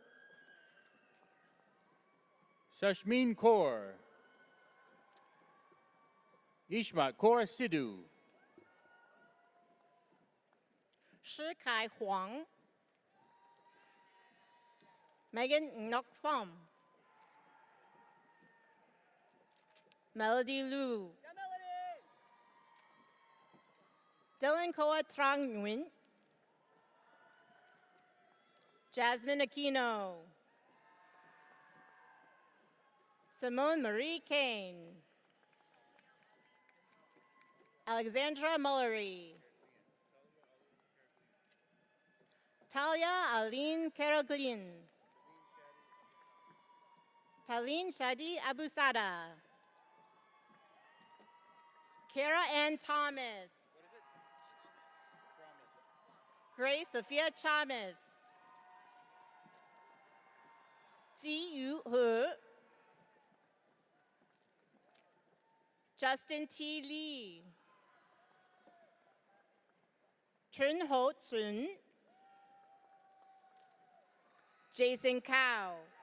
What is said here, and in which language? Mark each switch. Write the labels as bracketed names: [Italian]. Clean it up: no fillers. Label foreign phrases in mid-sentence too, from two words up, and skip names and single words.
[English] Sashmin Kaur. Ishmat Kaur Sidhu. Shi Kai Huang. Megan Ngoc Pham. Melody Liu. Dylan Koa Trang Nguyen. Jasmine Aquino. Simone Marie Kane. Alexandra Mullery. Talia Aline Keroglin. Taline Shadi Abusada. Kara Ann Thomas. Grace Sophia Chamis. Ji Yu He. Justin T. Lee. Chun Ho Chun. Jason Cow.